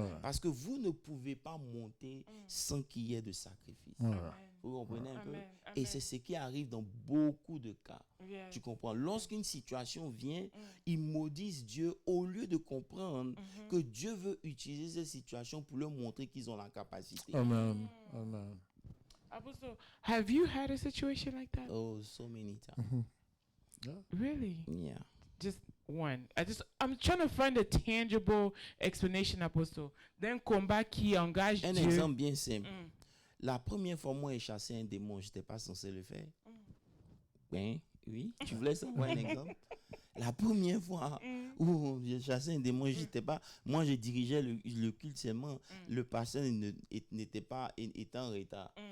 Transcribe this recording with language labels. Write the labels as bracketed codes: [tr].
[fr] Parce que vous ne pouvez pas monter sans qu'il y ait de sacrifice. Vous comprenez un peu? Et c'est ce qui arrive dans beaucoup de cas. Tu comprends? Lorsqu'une situation vient, ils maudissent Dieu au lieu de comprendre que Dieu veut utiliser cette situation pour leur montrer qu'ils ont la capacité. Amen. Amen. [en] Apostle, have you had a situation like that? Oh, so many times. Really? Yeah. Just one. I'm trying to find a tangible explanation, Apostle. [fr] Then combat qui engage Un Dieu. exemple bien simple. La première fois, moi, j'ai chassé un démon, je n'étais pas censé le faire. Oui, tu voulais savoir un exemple? La première fois où j'ai chassé un démon, j'étais pas. Moi, je dirigeais le culte seulement. Le pasteur était en retard.